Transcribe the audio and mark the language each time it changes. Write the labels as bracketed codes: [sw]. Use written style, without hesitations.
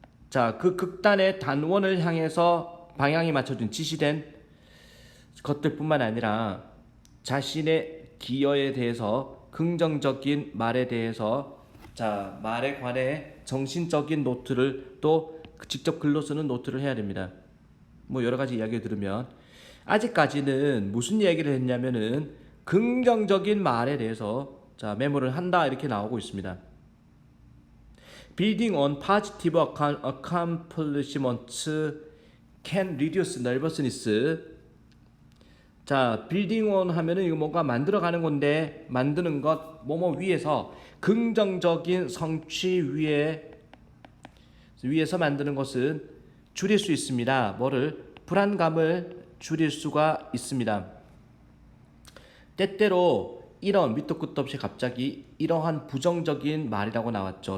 [ko] 자, 그 극단의 단원을 향해서 방향이 맞춰진 지시된 것들뿐만 아니라 자신의 기여에 대해서 긍정적인 말에 대해서 말에 관해 정신적인 노트를 또 직접 글로 쓰는 노트를 해야 됩니다. 뭐 여러 가지 이야기를 들으면 아직까지는 무슨 얘기를 했냐면은 긍정적인 말에 대해서 메모를 한다 이렇게 나오고 있습니다. [en] Building on positive accomplishments can reduce nervousness. building on [ko] 하면은 이거 뭔가 만들어가는 건데 만드는 것 뭐뭐 위에서 긍정적인 성취 위에서 만드는 것은 줄일 수 있습니다. 뭐를 불안감을 줄일 수가 있습니다. 때때로 이런 밑도 끝도 없이 갑자기 이러한 부정적인 말이라고 나왔죠.